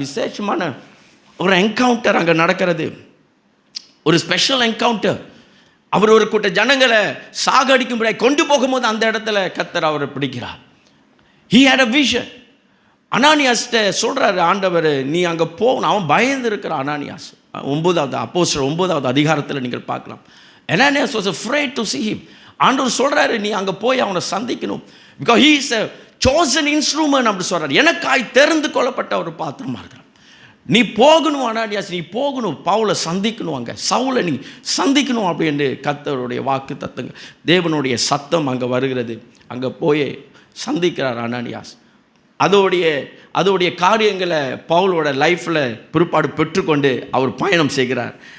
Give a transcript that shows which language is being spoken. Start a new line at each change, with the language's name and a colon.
Tamil: விசேஷமான ஒரு என்கவுண்டர் அங்கே நடக்கிறது, ஒரு ஸ்பெஷல் என்கவுண்டர். அவர் ஒரு கூட்ட ஜனங்களை சாகடிக்கும்படியாக கொண்டு போகும்போது அந்த இடத்துல கர்த்தர் அவரை பிடிக்கிறார்.
English: He had a vision.
Tamil: அனானியாஸ்கிட்ட சொல்கிறாரு ஆண்டவர், நீ அங்கே போகணும். அவன் பயந்து இருக்கிற அனானியாஸ். 9வது அப்போஸ்தலர் 9வது அதிகாரத்தில் நீங்கள் பார்க்கலாம்.
English: Ananias was afraid to see him.
Tamil: ஆண்டவர் சொல்கிறாரு, நீ அங்கே போய் அவனை சந்திக்கணும்.
English: because he is a chosen instrument
Tamil: அப்படி சொல்கிறார். எனக்காய் தெரிந்து கொள்ளப்பட்ட ஒரு பாத்திரமாக இருக்கிறார். நீ போகணும் அனானியாஸ், நீ போகணும், பவுலை சந்திக்கணும், அங்கே சவுலை நீ சந்திக்கணும் அப்படின்னு கர்த்தருடைய வாக்கு தத்துங்க, தேவனுடைய சத்தம் அங்கே வருகிறது. அங்கே போய் சந்திக்கிறார் அனானியாஸ். அதோடைய காரியங்களை பவுலோட லைஃப்பில் பிற்பாடு பெற்றுக்கொண்டு அவர் பயணம் செய்கிறார்.